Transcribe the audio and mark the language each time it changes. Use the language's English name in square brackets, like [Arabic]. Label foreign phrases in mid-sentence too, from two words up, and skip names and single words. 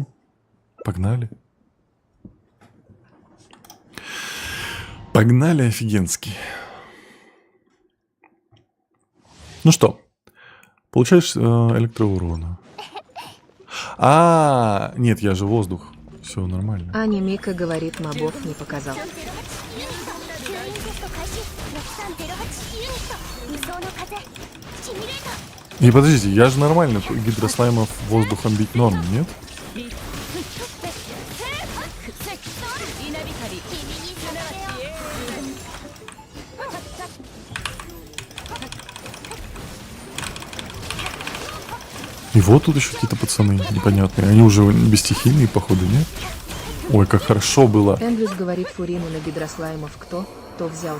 [Russian] Погнали. Погнали офигенски. Ну что, получаешь электроурона. Нет, я же воздух. Все нормально. Аня Мика говорит, мобов не показал. [Japanese] ユニット吸引テスト開始6308ユニット無双の風シミュレーター [Russian] И подождите, я же нормально гидрослаймов воздухом бить норм, нет? [Japanese] 君にさせよ [Russian] И вот тут еще какие-то пацаны непонятные. Они уже бесстихийные, походу, нет? Ой, как хорошо было. Эндрюс говорит, Фурину на гидрослаймов кто взял.